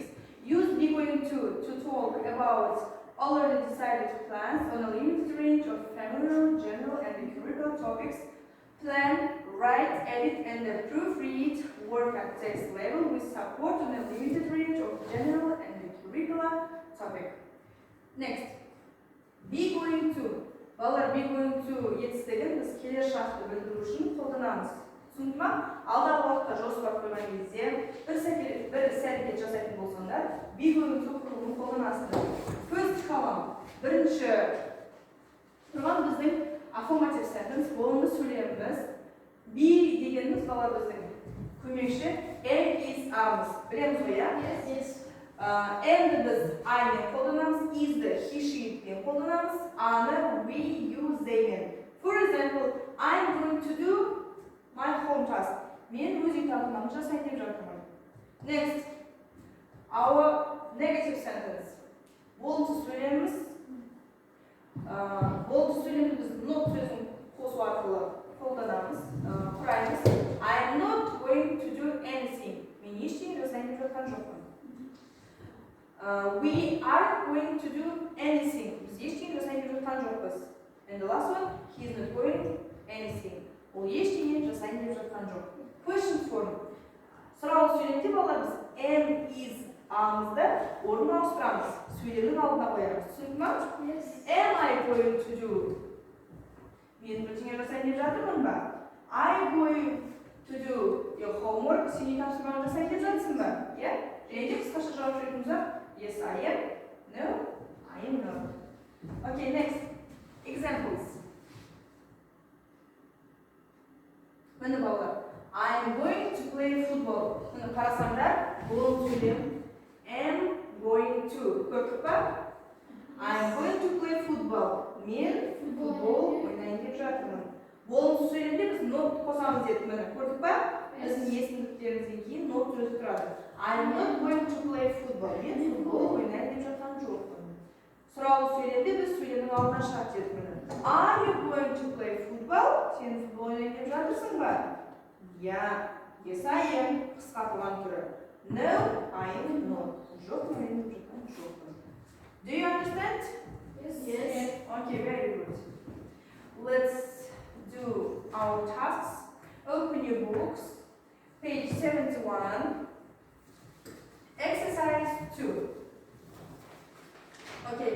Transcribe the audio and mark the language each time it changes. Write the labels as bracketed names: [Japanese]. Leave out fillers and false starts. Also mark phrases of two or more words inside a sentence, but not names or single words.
[English] Use be going to talk about already decided plans on a limited range of familiar, general, and curricular topics. Plan, write, edit, and proofread work at text level with support on a limited range of general and curricular topic. Next, be going to. [Kazakh] Балалар, [English] be going to [Kazakh] етістігін біз келер шартты білдіру үшін қолданамыз. Түсінді ма? Алдағы уақытта жоспар қойған кезде бір іс әрекет жасайтын болсаңдар, [English] be going to [Kazakh] құрылымын қолданасыздар. [English] First column. [Kazakh] Бірінші тұрған біздің [English] affirmative sentence, [Kazakh] болымды сөйлеміміз. Be дегеніміз балалар біздің көмекші, [English] am is [Kazakh] армыз. Білеміз ғой, я? [English] Yes. [Kazakh] Am'ді біз I-мен қолданамыз, is'ді [English] he, she- [Kazakh] мен қолданамыз, аны [English] we, you, they- [Kazakh] мен. [English] For example, I'm going to do my home task. [Kazakh] Мен өз үй тапсырмамды жасайын деп жатырмын. [English] Next, our negative sentence. [Kazakh] Болымсыз сөйлеміміз. Болымсыз сөйлемді біз not сөзін қосу арқылы қолданамыз, құраймыз. [English] I'm not going to do anything. [Kazakh] Мен ештеңе жасайын деп жатқан жоқпын. [English] We aren't going to do anything. [Kazakh] Biz ештеңе жасайын деп жатқан жоқпыз. [English] And the last one, he is not going anything. [Kazakh] Ол ештеңе жасайын деп жатқан жоқ. [English] Question form. [Kazakh] Сұраулы сөйлемде балалар біз [English] am, is, [Kazakh] аңызды орнын ауыстырамыз. Сөйлемнің алдына қоямыз. Түсінді ма? [English] Yes. Am I going to do? [Kazakh] Мен бірдеңе жасайын деп жатырмын ба? [English] I going to do your homework. [Kazakh] Сен үй тапсырманы жасайын деп жатсың ба? Иә? Және де қысқаша жауап беретініміз [English] yes, I am. No, I am not. Okay, next. Examples. [Kazakh] Міне балалар. [English] I am going to play football. [Kazakh] Міне қарасаңдар, бұл сөйлем [English] am going to. [Kazakh] Көрдік па? [English] I am going to play football. [Kazakh] Мен футбол ойнайын деп жатырмын. Болымсыз сөйлемде біз not қосамыз дедік, міне көрдік па? Біздің есімдіктерімізден кейін not сөзі тұрады. [English] I am not going to play football. [Kazakh] Мен футбол ойнайын деп жатқан жоқпын. Сұраулы сөйлемде біз сөйлемнің алдына шарт дедік міне. [English] Are you going to play football? [Kazakh] Сен футбол ойнайын деп жатырсың ба? [English] Yeah. Yes, I am. [Kazakh] Қысқартылған түрі. [English] No, I am not. [Kazakh] Жоқ, ойнайын деп жатқан жоқпын. [English] Do you understand? Yes. Okay, very good. Let's do our tasks. Open your books. Page 71. Exercise 2. Okay.